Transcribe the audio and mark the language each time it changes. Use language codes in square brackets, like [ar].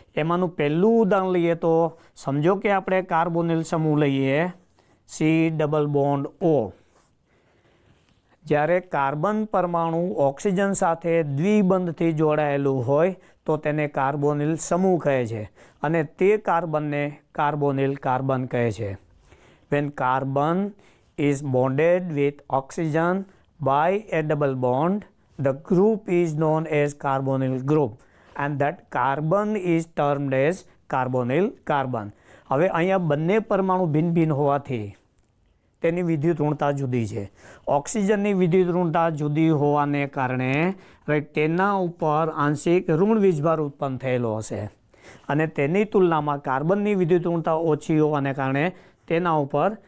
[gu] એમાંનું પહેલું ઉદાહરણ લઈએ તો સમજો કે આપણે કાર્બોનિલ સમૂહ લઈએ C+O. જ્યારે કાર્બન પરમાણુ ઓક્સિજન સાથે દ્વિબંધથી જોડાયેલું હોય તો તેને કાર્બોનિલ સમૂહ કહે છે અને તે કાર્બનને કાર્બોનિલ કાર્બન કહે છે. [en] When carbon is bonded with oxygen by a double bond, the group is known as carbonyl group and that carbon is termed as carbonyl carbon. [gu] હવે અહીંયા બંને પરમાણુ ભિન્ન હોવાથી તેની વિદ્યુત ઋણતા જુદી છે. ઓક્સિજનની વિદ્યુત ઋણતા જુદી હોવાને કારણે તેના ઉપર આંશિક ઋણ વીજભાર ઉત્પન્ન થયેલો હશે અને તેની તુલનામાં કાર્બનની વિદ્યુત ઋણતા ઓછી હોવાને કારણે તેના ઉપર